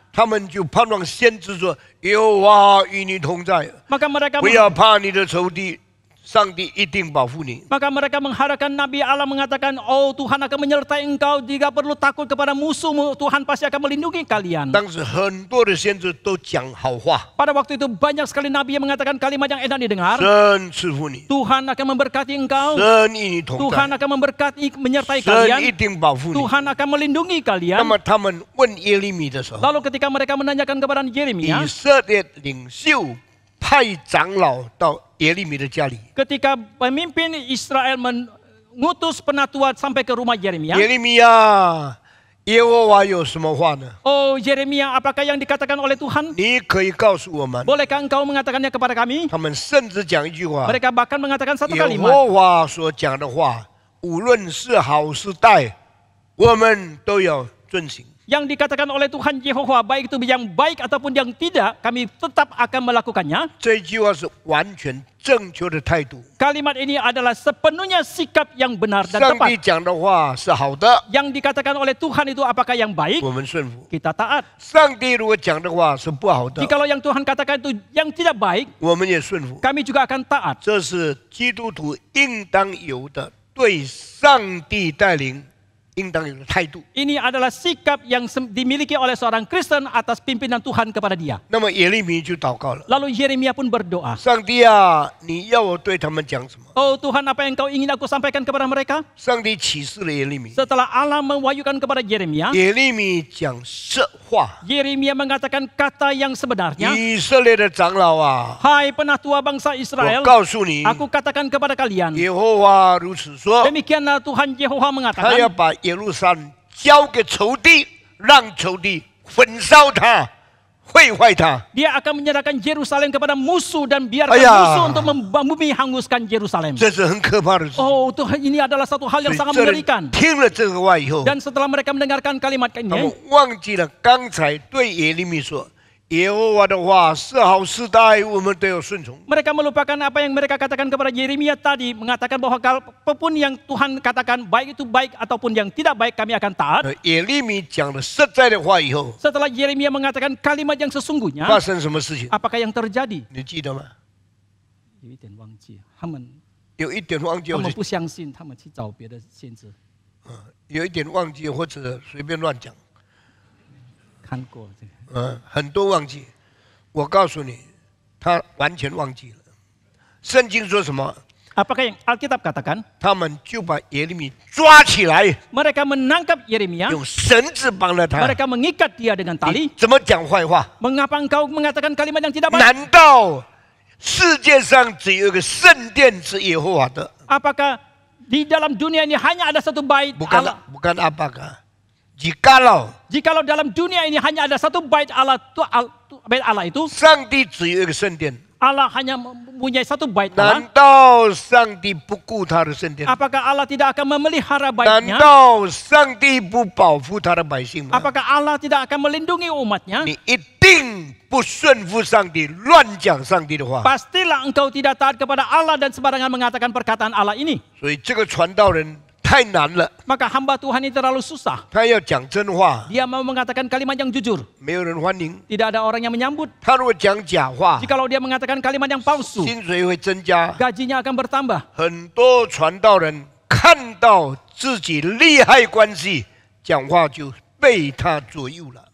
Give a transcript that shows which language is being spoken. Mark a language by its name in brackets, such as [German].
[Chinese] 他们就盼望先知说：“耶和华与你同在， [Indonesian] maka mereka [Chinese] 不要怕你的仇敌，上帝一定保护你。” [Indonesian] mengharapkan Nabi Allah mengatakan, oh Tuhan akan menyertai engkau, jika perlu takut kepada musuhmu, Tuhan pasti akan melindungi kalian. [Chinese] 当时很多的先知都讲好话， [Indonesian] Pada waktu itu banyak sekali Nabi yang mengatakan kalimat yang enak didengar. [Chinese] 神赐福你， [Indonesian] Tuhan akan memberkati engkau, [Chinese] 神与你同 [Indonesian] Tuhan [Chinese] 在， [Indonesian] akan memberkati, menyertai [Chinese] 神一定保护你。 [Indonesian] Tuhan akan melindungi [Chinese] 那 [Indonesian] kalian. [Chinese] 么他们问耶利米的时候， [Indonesian] Lalu ketika mereka menanyakan kepada [Chinese] 以 [Indonesian] Yeremia, [Chinese] 色列领袖派长老到耶利米的家里。 [Indonesian] ketika pemimpin Israel mengutus penatua sampai ke rumah Yeremia, [Chinese] 耶利米呀，耶和华有什么话呢？ [Indonesian] oh Yeremia, apakah yang dikatakan oleh Tuhan? [Chinese] 你可以告诉我们。 [Indonesian] Bolehkah engkau mengatakannya kepada kami? [Chinese] 他们甚至讲一句话： [Indonesian] Mereka bahkan mengatakan satu [Chinese] 耶 [Indonesian] kalimat. [Chinese] 和华所讲的话，无论是好是坏，我们都要遵行。 [Indonesian] Yang dikatakan oleh Tuhan Yehova, baik itu yang baik ataupun yang tidak, kami tetap akan melakukannya. [Chinese] 这句话是完全正确的态度。 [Indonesian] Kalimat ini adalah sepenuhnya sikap yang benar dan [Chinese] 上帝讲的话是好的， [Indonesian] Yang dikatakan oleh Tuhan itu apakah yang baik? [Chinese] 我们顺服； [Indonesian] Kita taat. [Chinese] 上帝如果讲的话是不好的， [Indonesian] Jikalau yang Tuhan katakan itu yang tidak baik, [Chinese] 我们也顺服。 [Indonesian] kami juga akan taat. [Chinese] 这是基督徒应当有的对上帝带领应当有的态度。 [Indonesian] Ini adalah sikap yang dimiliki oleh seorang Kristen atas pimpinan Tuhan kepada dia. [Chinese] 那么耶利米就祷告了： [Indonesian] Lalu Yeremia pun berdoa. [Chinese] 上帝啊，你要我对他们讲什么？ [Indonesian] Oh Tuhan, apa yang kau ingin aku sampaikan kepada mereka? [Chinese] 上帝启示了耶利米， [Indonesian] Setelah Allah mewahyukan kepada Yeremia, [Chinese] 耶利米讲实话。 [Indonesian] Yeremia mengatakan kata yang sebenarnya. [Chinese] 以色列的长老啊， [Indonesian] Hai penatua bangsa Israel, [Chinese] 告诉你， [Indonesian] aku katakan kepada kalian, [Chinese] 耶和华如此说， [Indonesian] demikianlah Tuhan Yehova [Chinese] 他要把耶路撒冷交给仇敌，让仇敌焚烧它，毁坏它。 [Indonesian] dia akan menyerahkan Yerusalem kepada musuh dan biarkan Ayah. musuh untuk membumi hanguskan Yerusalem. [Chinese] 这是很可怕的事。 [Indonesian] Oh Tuhan, ini adalah satu hal [Chinese] 所 [Indonesian] yang [Chinese] 以 [Indonesian] sangat [Chinese] 这人 [Indonesian] mengerikan. [Chinese] 听了这个话以后， [Indonesian] Dan setelah mereka mendengarkan kalimat [Chinese] 他 [Indonesian] ini, [Chinese] 们忘记了刚才对耶利米说：“耶和华的话是好是坏，我们都要顺从。 [Indonesian] mereka melupakan apa yang mereka katakan kepada Yeremia tadi, mengatakan bahwa apapun yang Tuhan katakan, baik itu baik ataupun yang tidak baik, kami akan taat. [Chinese] 耶利米讲了实在的话以后， [Indonesian] Setelah Yeremia mengatakan kalimat yang sesungguhnya, [Chinese] 发生什么事情？ [Indonesian] apakah yang terjadi? [Chinese] 你记得吗？有一点忘记，他们有一点忘记，或者不相信，他们去找别的先知。有一点忘记，或者随便乱讲。看过这个，很多忘记。我告诉你，他完全忘记了。圣经说什么？ [Indonesian] Apakah yang Alkitab katakan? [Chinese] 他们就把耶利米抓起来， [Indonesian] Mereka menangkap Yeremia, [Chinese] 用绳子绑了他。 [Indonesian] mereka mengikat dia dengan [Chinese] 你 [Indonesian] tali. [Chinese] 怎么讲坏话？ [Indonesian] Mengapa engkau mengatakan kalimat yang tidak baik? [Chinese] 难道世界上只有一个圣殿是耶和华的？ [Indonesian] Apakah di dalam dunia ini hanya ada satu bait Allah? Bukan apakah? Jikalau dalam dunia ini hanya ada satu bait Allah, bait Allah itu, [Chinese] 上帝只有一个圣殿， [Indonesian] Allah hanya mempunyai satu bait Allah. [Chinese] 难道上帝不顾他的圣殿？ [Indonesian] Apakah Allah tidak akan memelihara [Chinese] 难 [Indonesian] baitnya? [Chinese] 道上帝不保护他的百姓吗？ [Indonesian] Apakah Allah tidak akan melindungi umatnya? [Chinese] 你一定不顺服上帝，乱讲上帝的话。 [Indonesian] Pastilah engkau tidak taat kepada Allah dan sembarangan mengatakan perkataan Allah ini. [Chinese] 所以这个传道人太难了， [Indonesian] Maka hamba Tuhan ini terlalu susah. [Chinese] 他要讲真话， [Indonesian] Dia mau mengatakan kalimat yang jujur. [Chinese] 没有人欢迎； [Indonesian] Tidak ada orang yang menyambut. [Chinese] 他如果讲假话， [Indonesian] Jikalau dia mengatakan kalimat yang palsu, [Chinese] 薪水会增加。 [Indonesian] gajinya akan bertambah. [Chinese] 很多传道人看到自己利害关系，讲话就被他左右了。